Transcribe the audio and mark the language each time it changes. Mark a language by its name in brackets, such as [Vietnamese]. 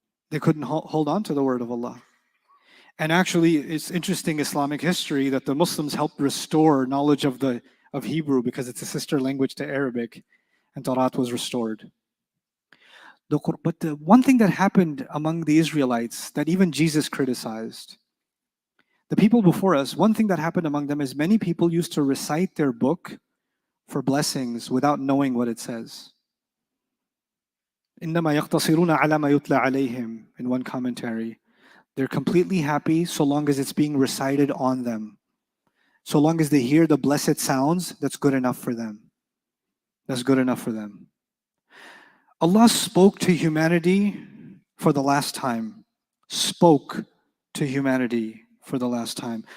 [English] They couldn't hold on to the word of Allah. And actually, it's interesting Islamic history that the Muslims helped restore knowledge of Hebrew because it's a sister language to Arabic, and Torah was restored. But the one thing that happened among the Israelites that even Jesus criticized, the people before us, one thing that happened among them is many people used to recite their book for blessings without knowing what it says. [Arabic] إِنَّمَا يَقْتَصِرُونَ عَلَى مَا يُتْلَى عَلَيْهِمْ, [English] in one commentary. They're completely happy so long as it's being recited on them. So long as they hear the blessed sounds, that's good enough for them. That's good enough for them. Allah spoke to humanity for the last time. Spoke to humanity for the last time.